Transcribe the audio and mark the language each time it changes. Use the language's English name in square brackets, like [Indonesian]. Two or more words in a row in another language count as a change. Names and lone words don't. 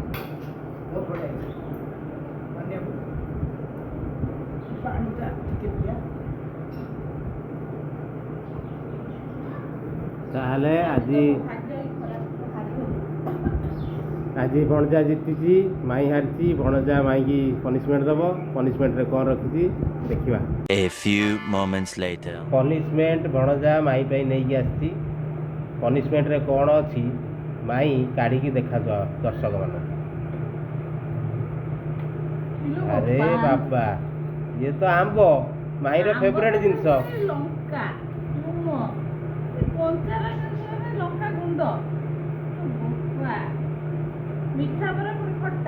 [Odia] ବହୁତ ବଢ଼ିଆ ହେଇଛି। ମାନିବାକୁ ପାଣିଟା ଟିକେ ପିଆ। ତାହେଲେ ଆଜି ଭଣଜା ଜିତିଛି, ମାଇଁ ହାରିଛି। ଭଣଜା ମାଇଁକି ପନିସମେଣ୍ଟ ଦେବ। ପନିସମେଣ୍ଟରେ କ'ଣ ରଖିଛି ଦେଖିବା। [English] A few moments later. [Odia] ପନିସମେଣ୍ଟ ଭଣଜା ମାଇଁ ପାଇଁ ନେଇକି ଆସିଛି। ପନିସମେଣ୍ଟରେ କ'ଣ ଅଛି ମାଇଁ କାଢ଼ିକି ଦେଖାଯାଅ ଦର୍ଶକମାନଙ୍କୁ। ଆରେ ବାବା, ଇଏ ତ ଆମ୍ବ, ମାଇଁର ଫେଭରେଟ୍ ଜିନିଷ। ଲଙ୍କା ଲୁଣ କଞ୍ଚା ଲଙ୍କା ଗୁଣ୍ଡ, ମିଠା ପରେ ପୁଣି ଖଟା।